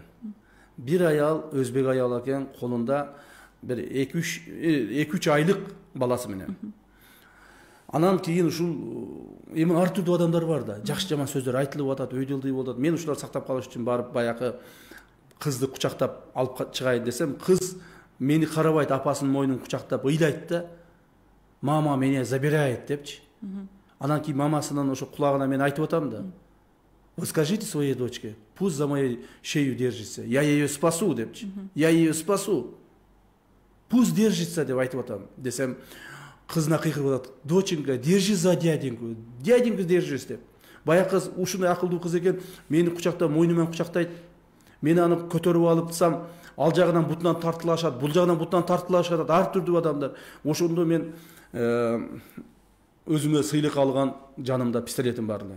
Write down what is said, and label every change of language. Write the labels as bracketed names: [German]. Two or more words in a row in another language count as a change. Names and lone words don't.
[Kyrgyz] Бир аял өзбек аял экен, колунда бир 2-3 айлык баласы менен. Анан кийин ушул эми ар түрдүү адамдар бар да, жакшы жаман сөздөр айтылып атат, өйдөлдүй болот. Мен ушуларды сактап калыш үчүн барып баягы кызды кучактап алып чыгайын десем, кыз мени карабайт, апасынын мойнун кучактап ыйлайт да, [Russian] мама меня забирает депчи. [Kyrgyz] Анан кийин мамасынын ошо кулагына мен айтып атам да, [Russian] вы скажите своей дочке, пусть за моей шею держится, я ее спасу депчи. Пусть держится [Kyrgyz] деп айтып атам десем, кызына кыйкырып атат, [Russian] доченька, держи за дяденьку держись деп. [Kyrgyz] Баягы кыз ушундай акылдуу кыз экен, мени кучактап, мойнумен кучактайт. Мен аны көтөрүп алыпсам, ал жагынан бутунан тартылышат, бул жагынан бутунан тартылышат, ар түрдүү адамдар. Ошондо мен өзүмө сыйлык алган жанымда пистолетим бар эле.